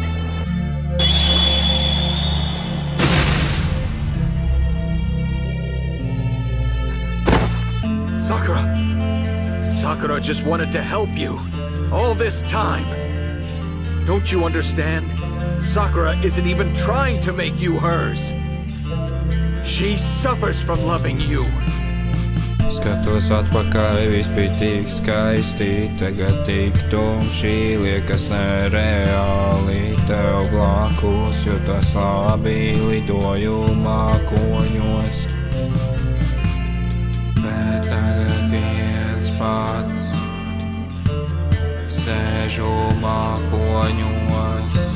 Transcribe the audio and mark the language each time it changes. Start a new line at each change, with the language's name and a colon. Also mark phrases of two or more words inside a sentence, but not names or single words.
English: Sakura just wanted to help you. All this time. Don't you understand? Sakura isn't even trying to make you hers. She suffers from loving you.
Latvian: Skatos atpakaļ, viss bija tik skaisti, tagad tik tumši, liekas nereāli. Tev blakus jūtas labi, lidoju mākoņos. Bet tagad viens pats sēžu mākoņos.